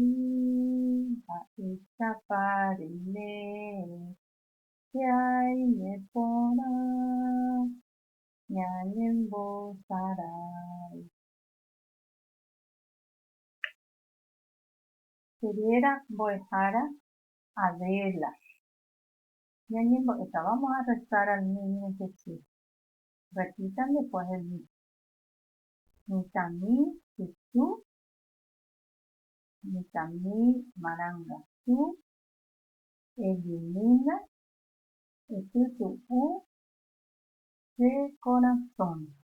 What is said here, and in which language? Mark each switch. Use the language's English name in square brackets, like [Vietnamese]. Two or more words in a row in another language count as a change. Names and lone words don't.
[Guarani] Mba'éichapa reime, chaime porã ñañembosarái. Cheréra mbo'ehára Adela. Ñañembo'eta. [Spanish] Vamos a rezar al niño Jesús. Repitan después de mí. [Guarani] Mitãmi Jesús, mitãmi Marangatu, elimina Etutu'u [Spanish] de corazón.